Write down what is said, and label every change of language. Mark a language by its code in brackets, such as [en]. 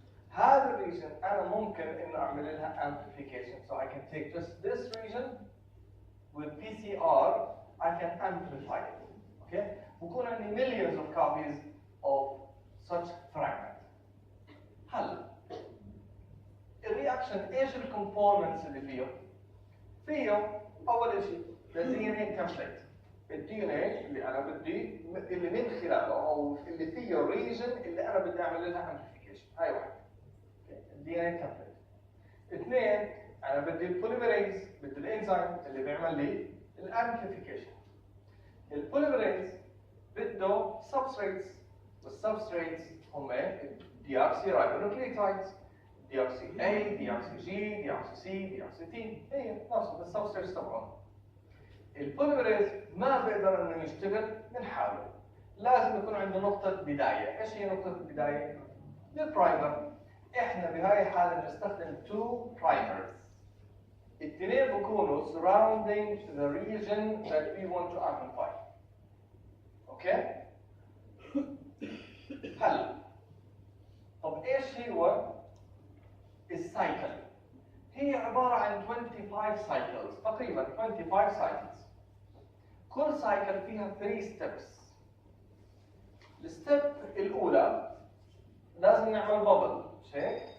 [ar] هذا الريجن انا ممكن انه اعمل لها [en] amplification. So I can take just this region with PCR, I can amplify it. Okay? [ar] بكون عندي [en] millions of copies of such fragment. [ar] هلا الرياكشن ايش الكومبوننتس اللي فيه؟ فيه اول شيء الدي ان اي تمبليت. الدي ان اي اللي انا بدي اللي من خلاله او اللي فيه الريجن اللي انا بدي اعمل لها امبليفيكيشن، هاي واحد الدي ان اي تمبليت. اثنين انا بدي البوليميريز، بدي الانزيم اللي بيعمل لي الامبليفيكيشن. البوليميريز بده سبستريتس، والسبستريتس هم دي ار سي رايبونوكليوتايدز، دي ار سي اي، دي ار سي جي، دي ار سي سي، دي ار سي تي، هي نفس السبستريتس تبعهم. البوليميريز ما بيقدر انه يشتغل من حاله، لازم يكون عنده نقطة بداية. ايش هي نقطة البداية؟ البرايمر. احنا بهاي الحالة بنستخدم [en] 2 primers. [ar] الاثنين بيكونوا [en] surrounding the region that we want to amplify. [ar] اوكي؟ هلا طب ايش هو السايكل؟ هي عبارة عن [en] 25 cycles، [ar] تقريبا 25 cycles. كل سايكل فيها [en] 3 steps. [ar] الستيب الأولى لازم نعمل بابل، شيء.